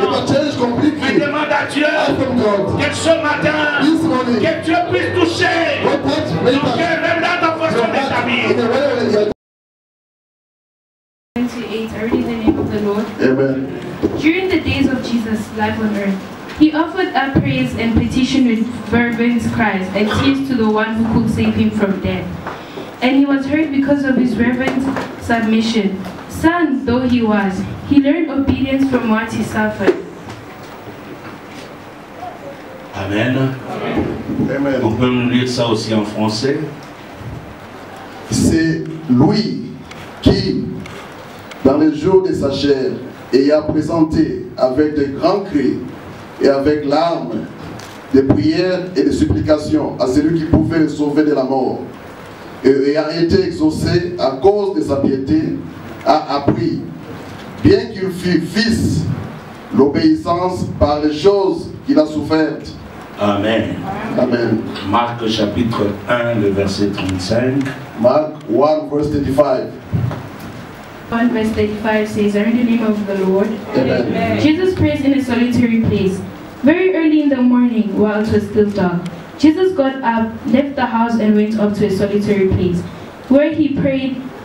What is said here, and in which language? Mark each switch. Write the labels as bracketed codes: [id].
[fr] Mais demande à Dieu que ce matin, que Dieu puisse toucher ton cœur, même dans ta façon d'établir. [en] 28, I read in the name of the Lord. Amen. During the days of Jesus' life on earth, he offered up praise and petition with fervent cries and tears to the one who could save him from death. And he was heard because of his reverent submission. Son though he was, he learned obedience from what he suffered. Amen. Amen. [fr] On peut nous lire ça aussi en français. C'est lui qui, dans les jours de sa chair, ayant présenté avec de grands cris et avec larmes, des prières et des supplications à celui qui pouvait le sauver de la mort, et ayant été exaucé à cause de sa piété, a appris, bien qu'il fût fils, l'obéissance par les choses qu'il a souffertes. Amen. Amen. Marc chapitre 1, le verset 35. [en] Mark 1 verse 35. 1 verse 35 says, I read the name of the Lord. Amen. Jesus prays in a solitary place. Very early in the morning, while it was still dark, Jesus got up, left the house, and went up to a solitary place, where he prayed.